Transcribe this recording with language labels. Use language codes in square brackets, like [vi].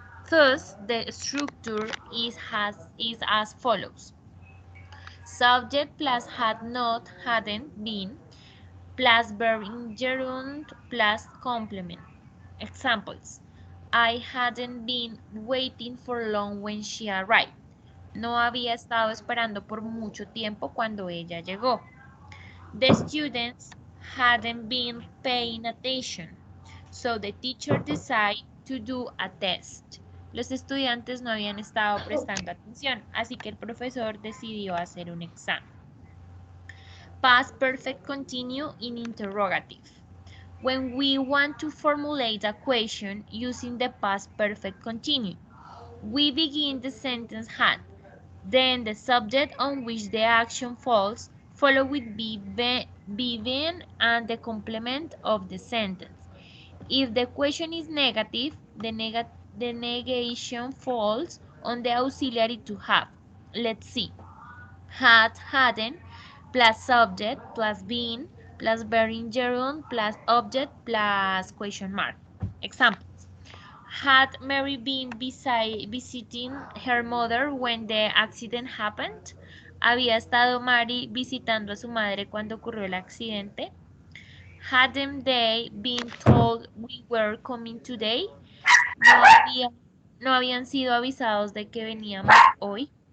[en] Thus, the structure is as follows. Subject plus had not, hadn't been, plus verb in gerund plus complement. Examples. I hadn't been waiting for long when she arrived. [es] No había estado esperando por mucho tiempo cuando ella llegó. [en] The students hadn't been paying attention. So the teacher decided to do a test. [es] Los estudiantes no habían estado prestando atención, así que el profesor decidió hacer un examen. [en] Past perfect continue in interrogative. When we want to formulate a question using the past perfect continuous, we begin the sentence had, then the subject on which the action falls, followed with being and the complement of the sentence. If the question is negative, the negation falls on the auxiliary to have. Let's see. Had, hadn't, plus subject, plus been, plus bearing gerund, plus object, plus question mark. Examples. Had Mary been visiting her mother when the accident happened? [es] ¿Había estado Mary visitando a su madre cuando ocurrió el accidente? [en] Hadn't they been told we were coming today? [es] ¿No, no habían sido avisados de que veníamos hoy?